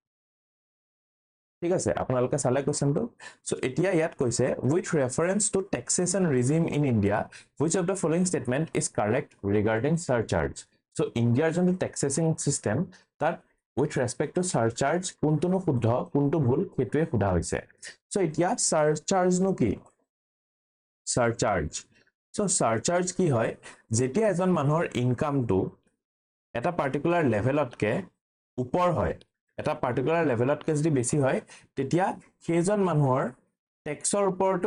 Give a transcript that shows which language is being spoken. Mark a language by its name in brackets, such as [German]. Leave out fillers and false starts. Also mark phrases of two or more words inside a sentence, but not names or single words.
[Assamese] ঠিক আছে আপোনালোকে চালে [English] question to so [Assamese] এতিয়া ইয়াত কৈছে [English] with reference to taxation regime in India which of the following statement is correct regarding surcharge so India is the taxation system that with respect to surcharge [Assamese] কোনটো ন শুদ্ধ কোনটো ভুল হেতুৱে খুদা হৈছে সো এতিয়া surcharge নো কি surcharge কি হয় যেতিয়া এজন মানুহৰ ইনকামটো এটা পাৰ্টিকুলাৰ লেভেলতকে ওপৰ হয় এটা পাৰ্টিকুলাৰ লেভেলতকে যদি বেছি হয় তেতিয়া সেইজন মানুহৰ ট্যাক্সৰ ওপৰটো